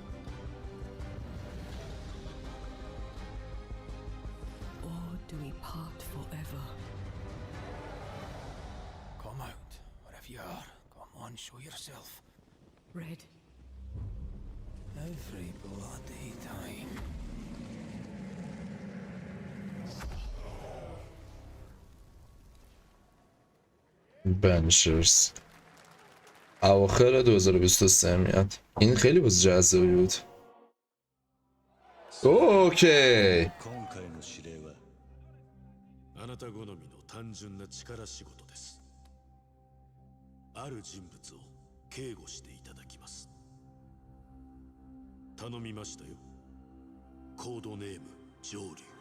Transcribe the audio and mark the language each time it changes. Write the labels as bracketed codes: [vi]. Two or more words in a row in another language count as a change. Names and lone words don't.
[en] Or do we part forever? Come out, wherever you are. Come on, show yourself. Red. Every bloody time. [fa] Banishers اواخر 2023 میاد. این خیلی بازی جذابی بود. اوکی. [ja] あなた好みの単純な力仕事です。ある人物を警護していただきます。頼みましたよ。コードネーム上流。